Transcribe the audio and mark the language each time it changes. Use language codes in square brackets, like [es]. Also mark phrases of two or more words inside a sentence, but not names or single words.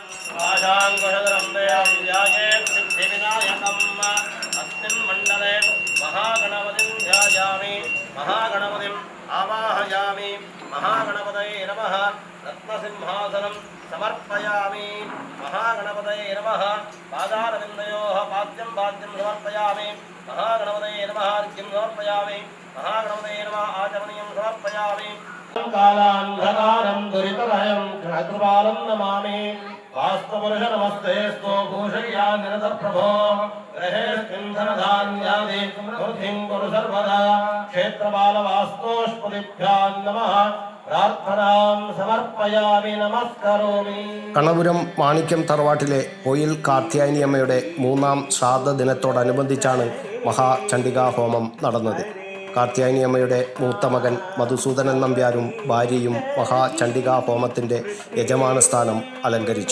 [sa] രത്നസിംഹാസനം സമർപ്പയാമി. മഹാഗണപതയേ നമഃ. പാദാരവിന്ദയോഃ പാദ്യം സമർപ്പയാമി. മഹാഗണപതയേ നമഃ. അർഘ്യം സമർപ്പയാമി. മഹാഗണപതയേ നമഃ. ആചമനീയം സമർപ്പയാമി. കാലാന്ധകാരം ദുരിതഭയം ഘനകൃപാലം നമാമി. वास्तुपुरुष नमस्तेस्तु भूषय्या निरतः प्रभो ग्रहेऽस्मिन् धनधान्यादि वृद्धिं कुरु सर्वदा क्षेत्रबालवास्तोष्पदिभ्यां नमः प्रार्थनां समर्पयामि नमस्करोमि. [ml] കണപുരം മാണിക്യം തറവാട്ടിലെ പൊയിൽ കാർത്യായനിയമ്മയുടെ 3ാം ശ്രാദ്ധ ദിനത്തോടനുബന്ധിച്ചാണ് മഹാചണ്ഡികാ ഹോമം നടന്നത്. കാർത്യായനിയമ്മയുടെ മൂത്ത മകൻ മധുസൂദനൻ നമ്പ്യാരും ഭാര്യയും മഹാചണ്ഡികാ ഹോമത്തിൻ്റെ യജമാനസ്ഥാനം അലങ്കരിച്ചു.